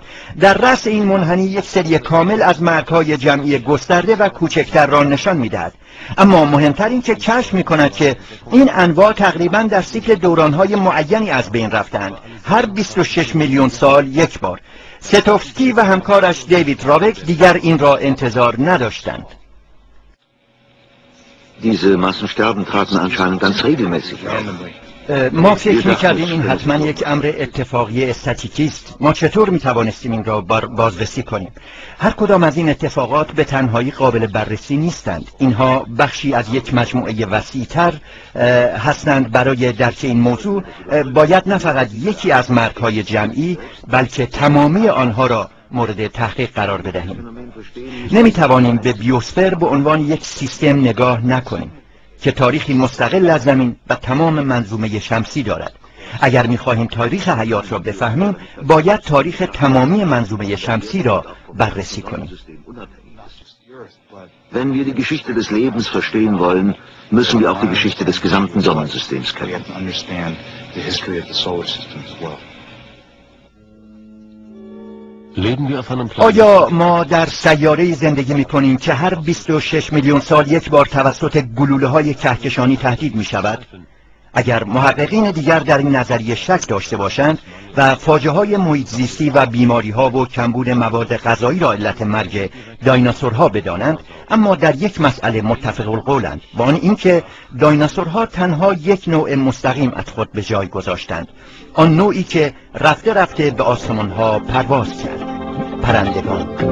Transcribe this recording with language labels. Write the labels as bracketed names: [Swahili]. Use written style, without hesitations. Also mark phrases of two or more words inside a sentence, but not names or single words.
[Persian] در رأس این منحنی یک سری کامل از مرگ‌های جمعی گسترده و کوچکتر را نشان می‌دهد. اما مهمتر این که کشف می‌کند که این انواع تقریباً در سیکل دوران‌های معینی از بین رفتند، هر 26 میلیون سال یک بار. ستوفسکی و همکارش دیوید رابک دیگر این را انتظار نداشتند. [German] Diese Massensterben traten anscheinend ganz regelmäßig auf. [Persian] ما فکر می‌کردیم این حتما یک امر اتفاقی استاتیکی است. ما چطور می‌توانستیم این را بازرسی کنیم؟ هر کدام از این اتفاقات به تنهایی قابل بررسی نیستند. اینها بخشی از یک مجموعه وسیع‌تر هستند. برای درک این موضوع باید نه فقط یکی از مرگ‌های جمعی بلکه تمامی آنها را مورد تحقیق قرار بدهیم. نمی‌توانیم به بیوسفر به عنوان یک سیستم نگاه نکنیم که تاریخی مستقل از زمین و تمام منظومه شمسی دارد. اگر می‌خواهیم تاریخ حیات را بفهمیم باید تاریخ تمامی منظومه شمسی را بررسی کنیم. [German] Wenn wir die Geschichte des Lebens verstehen wollen, müssen wir auch die Geschichte des gesamten Sonnensystems kennen. [Persian] آیا ما در سیاره‌ای زندگی می‌کنیم که هر 26 میلیون سال یک بار توسط گلوله‌های کهکشانی تهدید می‌شود؟ اگر محققین دیگر در این نظریه شک داشته باشند و فاجعه‌های محیط زیستی و بیماری‌ها و کمبود مواد غذایی را علت مرگ دایناسورها بدانند، اما در یک مسئله متفق القولند، با آن اینکه دایناسورها تنها یک نوع مستقیم از خود به جای گذاشتند، آن نوعی که رفته رفته به آسمان‌ها پرواز کرد، پرندگان.